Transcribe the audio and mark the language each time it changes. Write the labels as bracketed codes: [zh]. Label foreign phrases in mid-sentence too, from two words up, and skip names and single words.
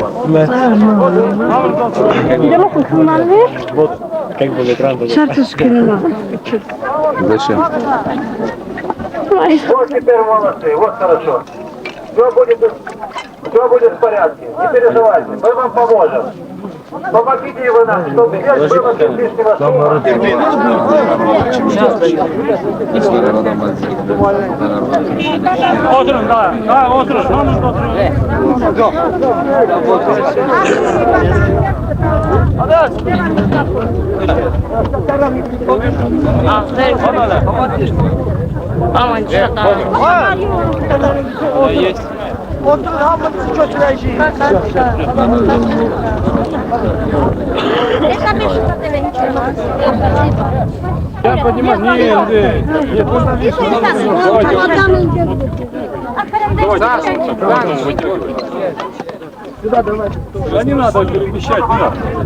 [ru] Зачем? Вот теперь молодцы, вот хорошо. Все будет в порядке, не переживайте, мы вам поможем. Помогите вы нам, чтобы здесь было без лишнего шума. [az] Oturun daha oturun. Sonunda oturun. Aman çata. Oturun hamınızı götüreceğim. [ru] Я понимаю, Да не надо перемещать, не надо.